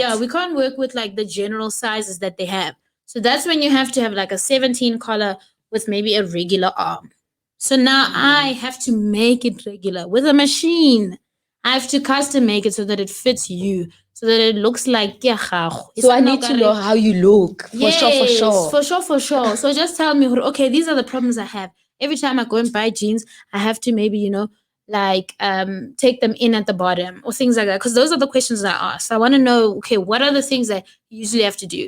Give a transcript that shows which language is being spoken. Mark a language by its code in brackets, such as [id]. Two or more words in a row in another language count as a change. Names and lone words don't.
[en] we can't work with like the general sizes that they have. So that's when you have to have like a 17 collar with maybe a regular arm. So now I have to make it regular with a machine. I have to custom make it so that it fits you, so that it looks like [tn] ke ya gago. [en] So I need to know how you look. For sure, for sure. For sure. So just tell me, okay, these are the problems I have. Every time I go and buy jeans, I have to maybe, you know, like take them in at the bottom or things like that. Because those are the questions I ask. I want to know, okay, what are the things that you usually have to do?